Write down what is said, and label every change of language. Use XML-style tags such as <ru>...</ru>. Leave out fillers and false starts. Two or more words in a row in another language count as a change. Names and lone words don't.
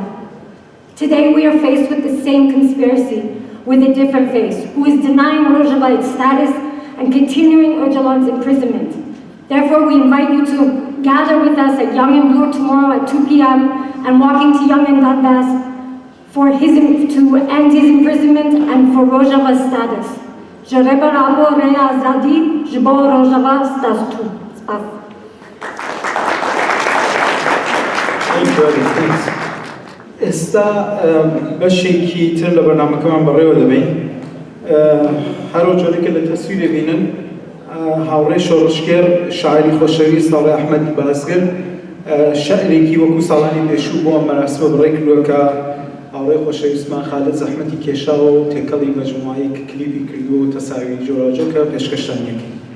<en>Today we are faced with the same conspiracy with a different face, who is denying Rojava its status and continuing Öcalan's imprisonment. Therefore, we invite you to gather with us at Young and Blue tomorrow at 2 p.m. and walking to Young and Dundas to end his imprisonment and for Rojava's status.</en> <ckb>ئێستا بەشێکی تر لە بەرنامەکەمان بەڕێوە دەبین. هەرو جۆرێکە لە تەسویرێ بینن هاوڕێی شۆڕشکێر شاعری خۆشەویست هاوڕێی ئەحمەد بازگر شەعرێکی وەکو ساڵانی پێشوو بۆ ئەم مەراسمە بڕێ کردووە کە هاوڕێی خۆشەویستمان خالد زەحمەتی کێشاوە و تێکەڵی مەجموعەیەک کلیپی کردووە و تەساوی جۆراوجۆکە پێشکەشتانیەکەی.</ckb>